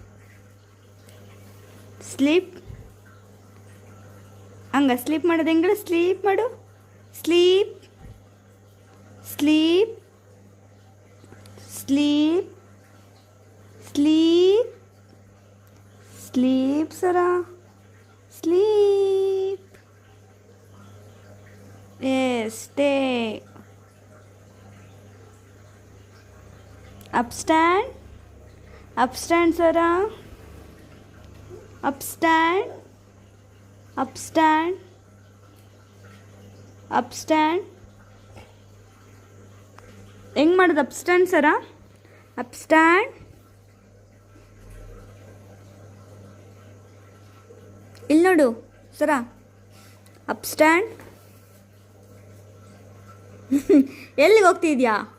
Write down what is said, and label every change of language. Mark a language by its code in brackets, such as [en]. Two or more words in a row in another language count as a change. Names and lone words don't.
[kn] ಸ್ಲೀಪ್. ಹಂಗ ಸ್ಲೀಪ್ ಮಾಡೋದು ಹೆಂಗ? ಸ್ಲೀಪ್ ಮಾಡು. [en] sleep sleep sleep sleep sleep Sarah. ಸ್ಲೀಪ್. Yes, stay. Upstand. Upstand, Sarah. Upstand. Upstand. Upstand. [kn] ಹೆಂಗೆ ಮಾಡೋದು ಅಪ್ಸ್ಟ್ಯಾಂಡ್ ಸರಾ? ಅಪ್ಸ್ಟ್ಯಾಂಡ್. ಇಲ್ಲಿ ನೋಡು ಸರಾ. ಅಪ್ಸ್ಟ್ಯಾಂಡ್. ಎಲ್ಲಿಗೆ ಹೋಗ್ತಿದ್ಯಾ?